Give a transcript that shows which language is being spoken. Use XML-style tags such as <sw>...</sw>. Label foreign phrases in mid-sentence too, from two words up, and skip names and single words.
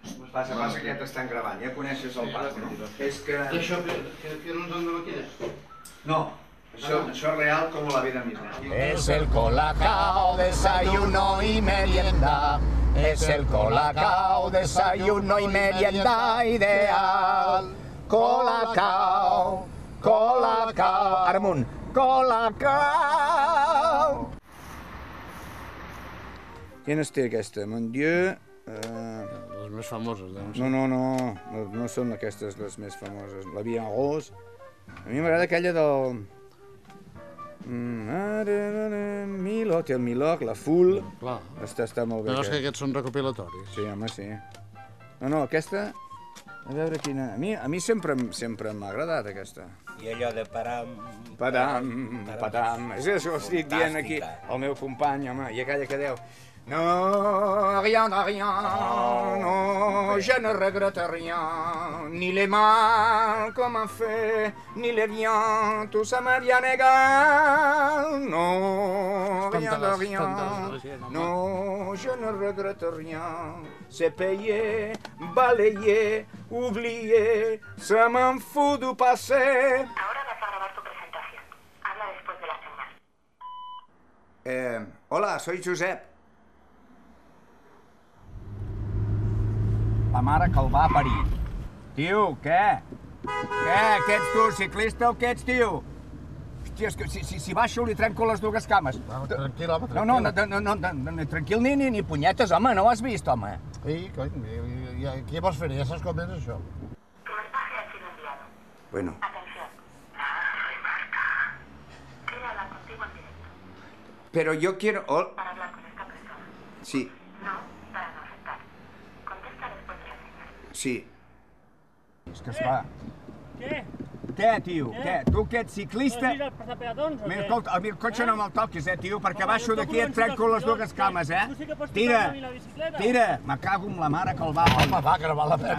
<ca>Passa que ja t'estan gravant, ja coneixes el Paco, no? És que... I això que no ens dona maquines? No, això és real com la vida misma.</ca> <es>Es el Colacao, desayuno y merienda. Es el Colacao, desayuno y merienda ideal.</es> <ca>Colacao, Colacao. Ara amunt. Colacao. Quines té aquesta?</ca> <fr>Mon Dieu...</fr> <ca>Les més famoses, doncs. No són aquestes les més famoses. La Vie en Rose. A mi m'agrada aquella del... Milò, té el Milò, la Full. Clar. Està molt bé. Però és que aquests són recopilatoris. Sí, home, sí. No, aquesta... A veure quina... A mi sempre m'ha agradat, aquesta. I allò de param... Patam. És això que estic dient aquí al meu company, home, i aquella que deu... No,</ca> <fr>rien de rien, no, je ne regrette rien, ni les mal qu'on m'a fait, ni les biens, tout ça me vient égal. No, rien de rien, no, je ne regrette rien, c'est payé, balayé, oublié, ça m'en fout du passé.</fr> <es>Ahora vas a grabar tu presentación. Habla después de la señal. Hola, soy Josep.</es> <ca>La mare que el va parir. Tio, què? Què ets tu, ciclista o què ets, tio? Hòstia, és que si baixo li trenco les dues cames. Tranquil, home, tranquil. No, tranquil ni punyetes, home, no ho has vist, home? Sí, cony, què vols fer? Ja saps com és això.</ca> <es>Tu mensaje ha sido enviado. Bueno. Atención. Soy Marta. Quiero hablar contigo en directo. Pero yo quiero... Para hablar con esta persona. Sí. No, para no aceptar. Contesta después de la señal.</es> <ca>Sí. És que esclar... Què, tio? Què? Tu que ets ciclista... No has vist el passar peatons o què? Escolta, el cotxe no me'l toquis, tio, perquè baixo d'aquí et trenco les dues cames, Tira! Tira!</ca> <es>Me cago en</es> <ca>la mare que el va... Home, va, que no val la pena.</ca>